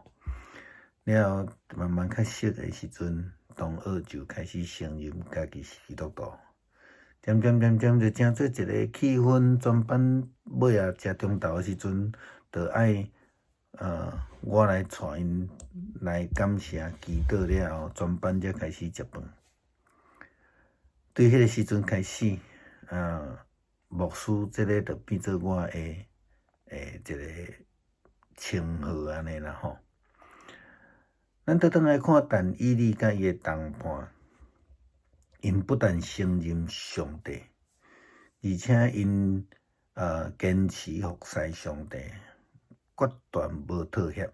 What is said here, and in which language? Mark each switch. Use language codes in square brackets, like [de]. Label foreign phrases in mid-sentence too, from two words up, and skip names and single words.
[nan] 了后慢慢较熟的时阵，同学就开始承认家己是基督徒。渐渐就成做一个气氛，全班尾啊食中昼的时阵，就爱我来带因来感谢祈祷了后，全班才开始食饭。对迄个时阵开始，牧师即个就变做我的一个称号安尼啦吼。咱倒转来看但以理甲伊的同伴，因不但承认上帝，而且因坚持服侍上帝，决断无妥协。